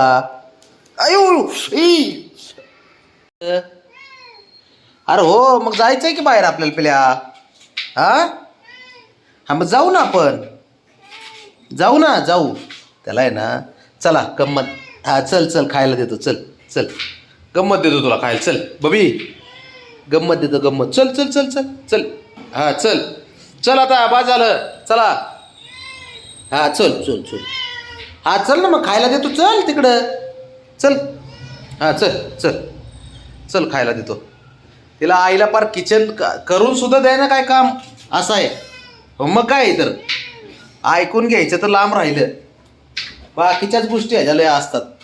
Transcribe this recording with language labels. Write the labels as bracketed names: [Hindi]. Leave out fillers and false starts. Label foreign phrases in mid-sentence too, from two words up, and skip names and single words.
[Marathi] अयो अरे हो मग जायचंय की बाहेर आपल्याला पिल्या. हा हा मग जाऊ ना, आपण जाऊ ना, जाऊ. त्याला आहे ना, चला गंमत. हा चल चल खायला देतो, चल चल गंमत देतो तुला खायला, चल बबी गंमत देतो गंमत. चल चल चल चल चल हा चल चल आता बाज झालं, चला हा चल चल चल. हा चल ना मग खायला देतो, चल तिकडं चल. हा चल चल चल खायला देतो तिला. आईला पार किचन करून सुद्धा द्याय ना काय काम असं आहे. मग काय तर ऐकून घ्यायचं तर लांब राहिलं, बाकीच्याच गोष्टी ह्याच्या असतात.